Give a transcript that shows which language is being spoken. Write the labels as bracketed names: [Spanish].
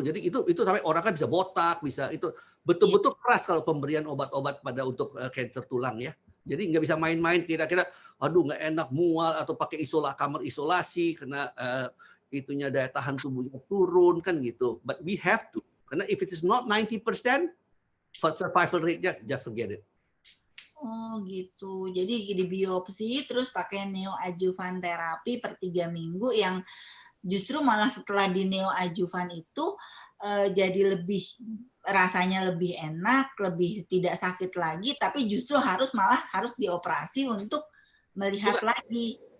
[Indonesian] Jadi itu sampai orang kan bisa botak, bisa itu betul-betul keras kalau pemberian obat-obat untuk kanker tulang ya. Jadi nggak bisa main-main kira-kira aduh nggak enak mual atau pakai kamar isolasi karena itunya daya tahan tubuhnya turun kan gitu. [English] But we have to. Karena if it is not 90% survival rate-nya just forget it. [Indonesian] Oh gitu. Jadi di biopsi terus pakai neoadjuvant terapi per 3 minggu yang justru malah setelah di neoadjuvant itu jadi rasanya lebih enak, lebih tidak sakit lagi, tapi justru harus dioperasi untuk melihat lagi.